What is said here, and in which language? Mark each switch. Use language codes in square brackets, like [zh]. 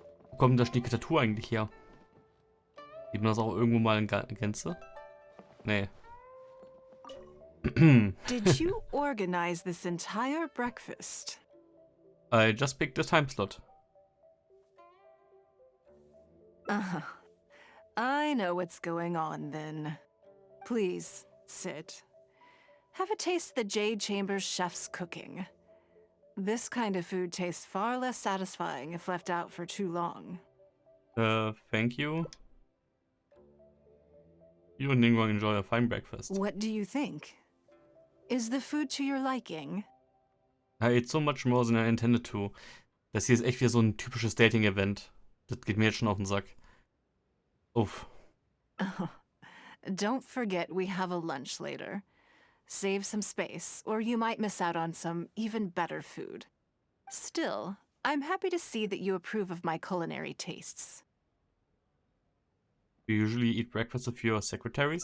[de] Wo kommt das die Tattoo eigentlich her? Sieht man das auch irgendwo mal in Gänze? Nee. [en] Did you organize this entire breakfast? I just picked the time slot. Uh-huh. I know what's going on then. Please, sit. Have a taste of the Jade Chamber's chef's cooking. This kind of food tastes far less satisfying if left out for too long. Thank you. You and Ningguang enjoy a fine breakfast. What do you think? Is the food to your liking? I ate so much more than I intended to. [de] Das hier ist echt wieder so ein typisches Dating-Event. Das geht mir jetzt schon auf den Sack. Uff. [en] Don't forget we have a lunch later. Save some space, or you might miss out on some even better food. Still, I'm happy to see that you approve of my culinary tastes. You usually eat breakfast with your secretaries?